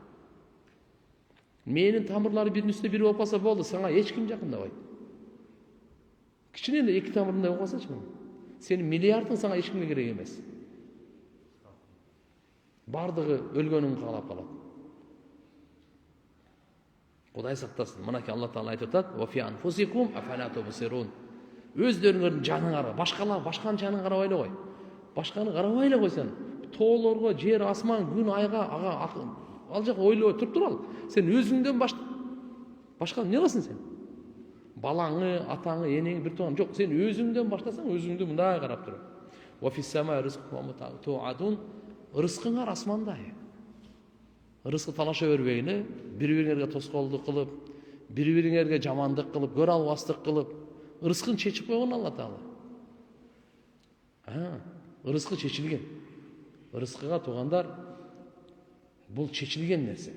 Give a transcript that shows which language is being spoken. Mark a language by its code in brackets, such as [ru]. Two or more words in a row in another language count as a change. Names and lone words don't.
[ky] Мээнин тамырлары биринин үстүнө бири болуп калса болду, сага эч ким жакындабайт. Кичине эле эки тамырындай болуп калсачы, сенин миллиардың сага эч кимге керек эмес. Бардыгы өлгөнүн каалап калат. Кудай сактасын. Мынакей Алла Таала айтып атат: [ar] "وفي أنفسكم أفلا تبصرون." [ky] Өздөрүңөрдүн жаныңарга, башканын жанын карабай эле кой. Башканы карабай эле койсоң, тоолорго, жер, асман, күн, айга, ага ал жак ойлобой туруп ал. Сен өзүңдөн башка эмне кыласың сен? Балаңы, атаңы, энеңи, бир тууган жок. Сен өзүңдөн баштасаң, өзүңдү мындай карап тур. [ar] وفي السماء رزقكم توعدون. [ky] Рызкыңар асманда. Рызкы талаша бербегине, бири-бириңерге тоскоолдук кылып, бири-бириңерге жамандык кылып, көрө албастык кылып, рызкын чечип койгон Алла Таала. Рызкы чечилген. Рызкыга туугандар, бул чечилген нерсе.